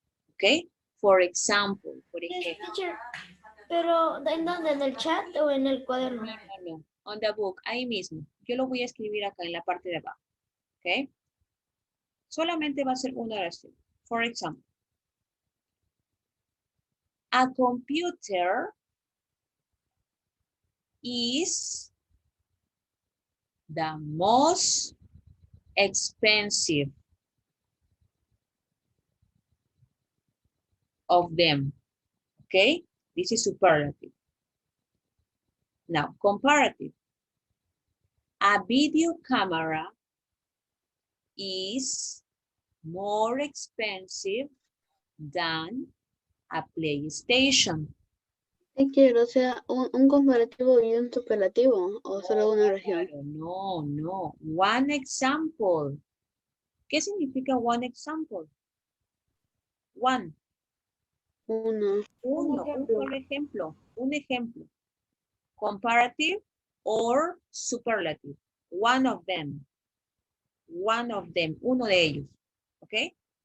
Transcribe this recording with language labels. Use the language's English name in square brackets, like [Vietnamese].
[English] ¿Ok? For example, [Spanish] por ejemplo. Teacher, pero ¿en dónde? ¿En el chat o en el cuaderno? [English] No. On the book, [Spanish] ahí mismo. Yo lo voy a escribir acá en la parte de abajo. ¿Ok? Solamente va a ser una oración. [English] For example. A computer is the most expensive of them. Okay? This is superlative. Now, comparative. A video camera is more expensive than a PlayStation. [Spanish] Quiero, o sea, un comparativo y un superlativo, o solo una oración. [English] No. One example. [Spanish] ¿Qué significa one example? [English] One. [Spanish] Uno. Un solo ejemplo. Un ejemplo. [English] Comparative or superlative. One of them. [Spanish] Uno de ellos. Okay?